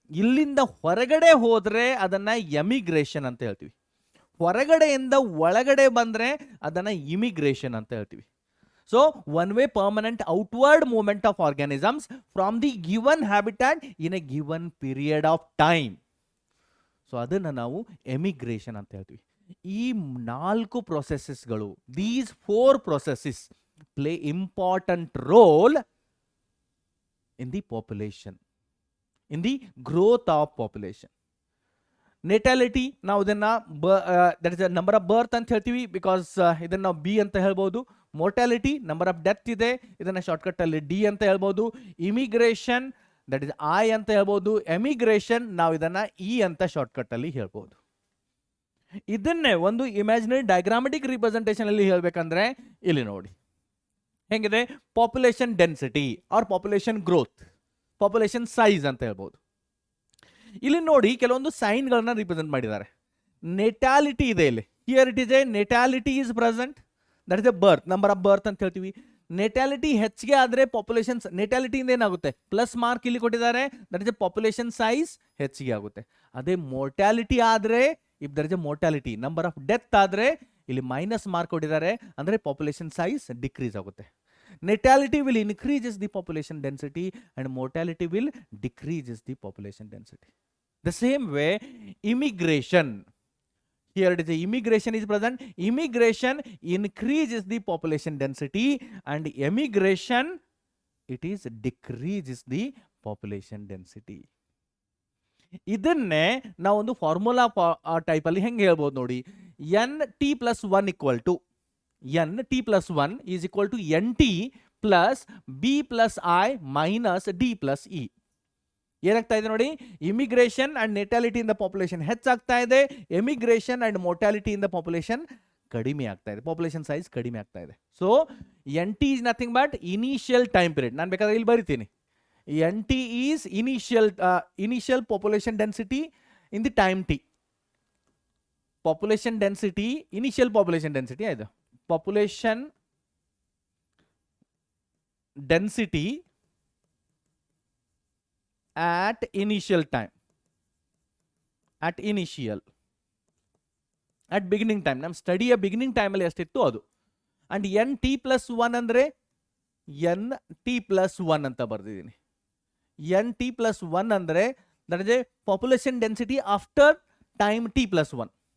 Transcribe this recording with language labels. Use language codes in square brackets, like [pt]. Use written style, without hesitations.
[kn] ಇಲ್ಲಿಂದ ಹೊರಗಡೆ ಹೋದ್ರೆ ಅದನ್ನ ಎಮಿಗ್ರೇಷನ್ ಅಂತ ಹೇಳ್ತೀವಿ, ಹೊರಗಡೆಯಿಂದ ಒಳಗಡೆ ಬಂದ್ರೆ ಅದನ್ನ ಇಮಿಗ್ರೇಷನ್ ಅಂತ ಹೇಳ್ತೀವಿ. [en] So one way permanent outward movement of organisms from the given habitat in a given period of time. [kn] So ಅದನ್ನ ನಾವು ಎಮಿಗ್ರೇಷನ್ ಅಂತ ಹೇಳ್ತೀವಿ. ಈ 4 ಪ್ರೊಸೆಸಸ್ಗಳು, [en] These 4 processes play important role in the population, in the growth of population. Natality, ನಾವು ಇದನ್ನ that is a number of birth [kn] ಅಂತ ಹೇಳ್ತೀವಿ, [en] Because ಇದನ್ನ ನಾವು B ಅಂತ ಹೇಳ್ಬೋದು. [kn] ಮೋರ್ಟಾಲಿಟಿ, ನಂಬರ್ ಆಫ್ ಡೆತ್ ಇದೆ, ಇದನ್ನ ಶಾರ್ಟ್ಕಟ್ ಅಲ್ಲಿ ಡಿ ಅಂತ ಹೇಳ್ಬೋದು. ಇಮಿಗ್ರೇಷನ್, ದಟ್ ಇಸ್ ಐ ಅಂತ ಹೇಳ್ಬೋದು. ಎಮಿಗ್ರೇಷನ್, ನಾವು ಇದನ್ನ ಇ ಅಂತ ಶಾರ್ಟ್ಕಟ್ ಅಲ್ಲಿ ಹೇಳ್ಬೋದು. ಇದನ್ನೇ ಒಂದು ಇಮ್ಯಾಜಿನರಿ ಡಯಾಗ್ರಾಮೆಟಿಕ್ ರಿಪ್ರೆಸೆಂಟೇಷನ್ ಅಲ್ಲಿ ಹೇಳ್ಬೇಕಂದ್ರೆ ಇಲ್ಲಿ ನೋಡಿ ಹೆಂಗಿದೆ, population density R population growth, population size ಅಂತ ಹೇಳ್ಬೋದು. ಇಲ್ಲಿ ನೋಡಿ ಕೆಲವೊಂದು ಸೈನ್ಗಳನ್ನ ರಿಪ್ರೆಸೆಂಟ್ ಮಾಡಿದ್ದಾರೆ. ನೆಟಾಲಿಟಿ ಇದೆ ಇಲ್ಲಿ, here it is A natality is present, that is A birth, number of birth ಅಂತ ಹೇಳ್ತೀವಿ. ನೆಟಾಲಿಟಿ ಹೆಚ್ಚಿಗೆ ಆದ್ರೆ ಪಾಪ್ಯುಲೇಷನ್, ನೆಟಾಲಿಟಿಯಿಂದ ಏನಾಗುತ್ತೆ, ಪ್ಲಸ್ ಮಾರ್ಕ್ ಇಲ್ಲಿ ಕೊಟ್ಟಿದ್ದಾರೆ, that is A population size ಹೆಚ್ಚಿಗೆ ಆಗುತ್ತೆ. ಅದೇ ಮೋರ್ಟಾಲಿಟಿ ಆದ್ರೆ, if there is A mortality, number of death ಆದ್ರೆ ಇಲ್ಲಿ ಮೈನಸ್ ಮಾರ್ಕ್ ಕೊಟ್ಟಿದ್ದಾರೆ, ಅಂದ್ರೆ ಪಾಪ್ಯುಲೇಷನ್ ಸೈಜ್ ಡಿಕ್ರೀಸ್ ಆಗುತ್ತೆ. [en] Natality will increases the population density and mortality will decreases the population density. The same way immigration, here it is a immigration is present, immigration increases the population density and emigration it is decreases the population density. ಇದನ್ನೇ ನಾವು ಒಂದು formula type ಅಲ್ಲಿ ಹೆಂಗೆ ಹೇಳ್ಬೋದು ನೋಡಿ, N T plus 1 equal to N T plus 1 is equal to N T plus B plus I minus D plus E. [kn] ಏನಾಗ್ತಾ ಇದೆ ನೋಡಿ, ಇಮಿಗ್ರೇಷನ್ ಅಂಡ್ ನೆಟಾಲಿಟಿ ಇಂದ ಪಾಪ್ಯುಲೇಷನ್ ಹೆಚ್ಚಾಗ್ತಾ ಇದೆ, ಎಮಿಗ್ರೇಷನ್ ಅಂಡ್ ಮೋರ್ಟಾಲಿಟಿ ಇಂದ ಪಾಪ್ಯುಲೇಷನ್ ಕಡಿಮೆ ಆಗ್ತಾ ಇದೆ, ಪಾಪ್ಯುಲೇಷನ್ ಸೈಜ್ ಕಡಿಮೆ ಆಗ್ತಾ ಇದೆ. So N T is nothing but initial time period. ನಾನು ಬೇಕಾದ್ರೆ ಇಲ್ಲಿ ಬರಿತೀನಿ, [en] NT is initial population density in the time t. Population density, initial population density ಆಯ್ತು. Population density at initial time. At beginning time. [kn] ನಮ್ಮ ಸ್ಟಡಿಯ beginning ಟೈಮಲ್ಲಿ ಎಷ್ಟಿತ್ತು ಅದು. And NT+1 ಅಂದರೆ NT+1 ಅಂತ ಬರ್ದಿದ್ದೀನಿ. [en] NT+1 [kn] ಅಂದರೆ [en] That is a population density after time T+1.